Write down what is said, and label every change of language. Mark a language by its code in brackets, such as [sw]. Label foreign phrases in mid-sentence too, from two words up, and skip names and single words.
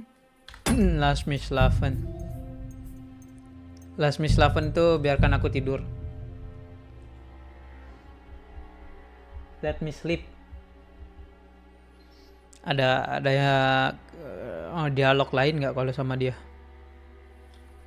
[de] Lass mich schlafen. Lass mich schlafen [id] tuh biarkan aku tidur. [en] Let me sleep. [id] Ada ya dialog lain nggak kalau sama dia?